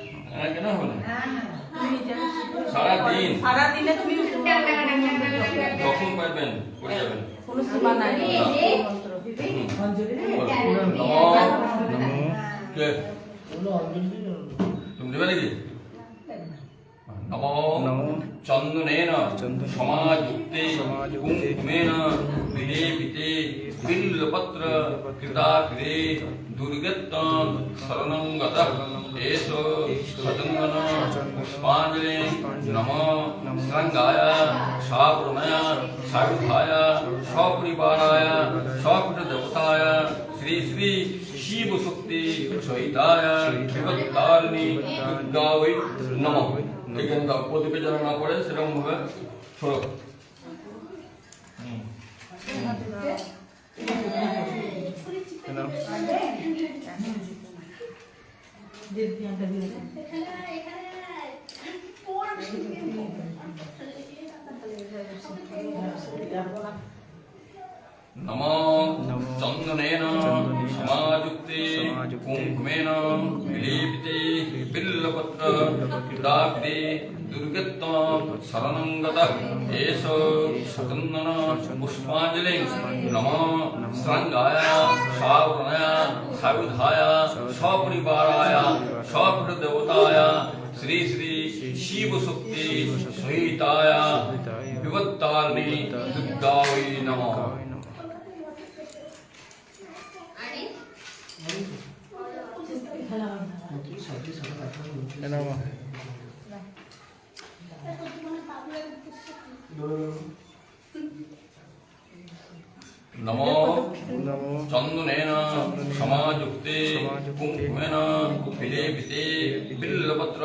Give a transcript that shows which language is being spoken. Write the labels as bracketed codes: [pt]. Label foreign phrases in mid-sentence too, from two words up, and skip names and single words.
[bn] হ্যাঁ কেন হবে না সারাদিন সারাদিনে তুমি যখন পারবেন করে যাবেন কোনো সীমা নাই অঞ্জলি নমো কে তুমি দেবে নাকি নমো নমো [sa] চন্দনেন চন্দনেন সমাযুক্তে সমাযুক্তে কুঙ্কুমেন বিলেপিতে বিল্লপত্র কৃতাগ্রে দুর্গত্তং শরণং গতঃ এষো সচন্দন পুষ্পাঞ্জলি নমো সঙ্গায় সাবরণায় সায়ুধায় সপরিবারায় সপৃত দেবতায় শ্রী শ্রী শিব শক্তি সহিতায় বিপত্তারিণী দুর্গাবৈ নমঃ [bn] এখানে দাও প্রদীপে যেন না পড়ে সেরকম ভাবে ছোড়ো নাও [sa] নমো চন্দনেন সমাযুক্তে কুঙ্কুমেন বিলেপিতে বিল্লপত্র কৃতাগ্রে দুর্গত্তং শরণং গতঃ এষো সচন্দন পুষ্পাঞ্জলি নমো সঙ্গায় সাবরণায় সায়ুধায় সপরিবারায় সপৃত দেবতায় শ্রী শ্রী শিব শক্তি সহিতায় বিপত্তারিণী দুর্গাবৈ নমঃ [bn] আরে [sa] नमो चंदनेन समायुक्ते कुंकुमेन विलेपिते बिल्लपत्र